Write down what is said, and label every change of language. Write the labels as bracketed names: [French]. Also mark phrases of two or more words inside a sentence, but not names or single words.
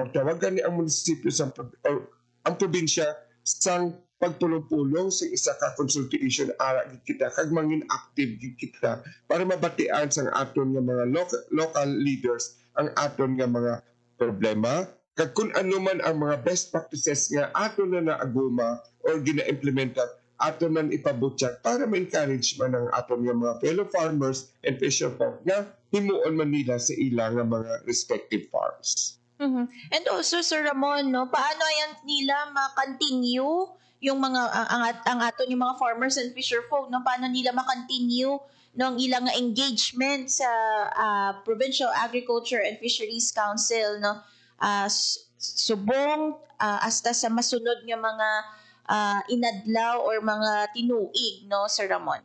[Hiligaynon] magtawagan ni ang munisipyo sa ang probinsya sang pagpulong-pulong sa isa ka consultation ara gid kita kag mangin active gid kita para mabatian sa aton nga mga [English] local leaders [Hiligaynon] ang aton nga mga problema kag kung ano man ang mga [English] best practices [Hiligaynon] nga aton na naaguma or gina-implementa aton man ipabutyan para ma-encourage man ang aton nga mga [English] fellow farmers and fisher folk [Hiligaynon] nga himuon man nila sa ilang nga mga [English] respective farms. Mhm. And also, [Filipino] Sir Ramon, no, paano yan nila ma-continue yung mga ang aton yung mga [English] farmers and fisher folk, [Hiligaynon] no, paano nila ma-continue no ang ilang engagement sa Provincial Agriculture and Fisheries Council, no, subong hasta sa masunod nga mga inadlaw or mga tinuig, no, Sir Ramon?